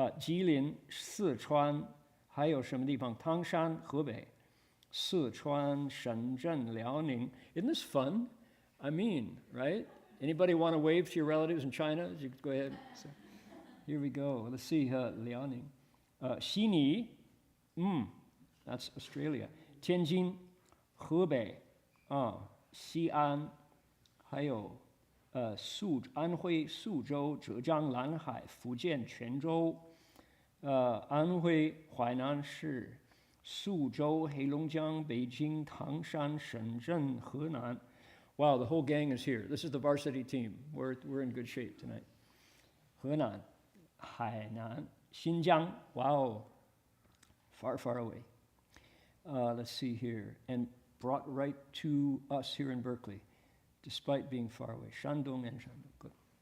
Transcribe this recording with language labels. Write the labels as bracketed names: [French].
[Chinese] 吉林、四川，还有什么地方？唐山、河北、四川、深圳、辽宁。 [English] Isn't this fun? I mean, right? Anybody want to wave to your relatives in China? You go ahead. So, here we go. Let's see, Liaoning. Xini, that's Australia. [Chinese] Tianjin, Hebei, 西安，还有安徽宿州、浙江兰海、福建泉州，安徽淮南市、宿州、黑龙江、北京、唐山、深圳、河南。 [English] Wow, the whole gang is here. This is the varsity team. We're in good shape tonight. 河南、海南、新疆.Wow, far, far away. Let's see here. And brought right to us here in Berkeley, despite being far away. Shandong and Shandong. Good.